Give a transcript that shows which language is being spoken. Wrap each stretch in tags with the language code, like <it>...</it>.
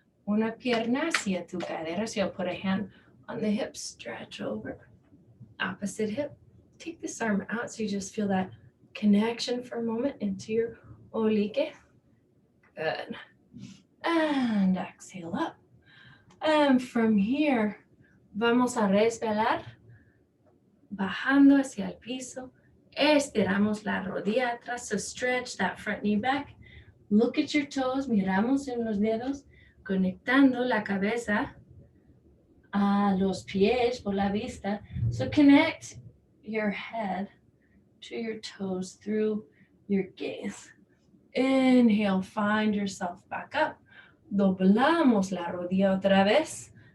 <es>Una pierna hacia tu cadera.</es> <en>So you'll put a hand on the hip, stretch over. Opposite hip. Take this arm out so you just feel that connection for a moment into your oblique. Good. And exhale up. And from here,</en> <es>vamos a resbalar. Bajando hacia el piso. Estiramos la rodilla atrás.</es> <en>So stretch that front knee back. Look at your toes.</en> <es>Miramos en los dedos. Conectando la cabeza a los pies por la vista.</es> <en>So connect your head to your toes through your gaze. Inhale, find yourself back up.</en> <es>Doblamos la rodilla otra vez.</es>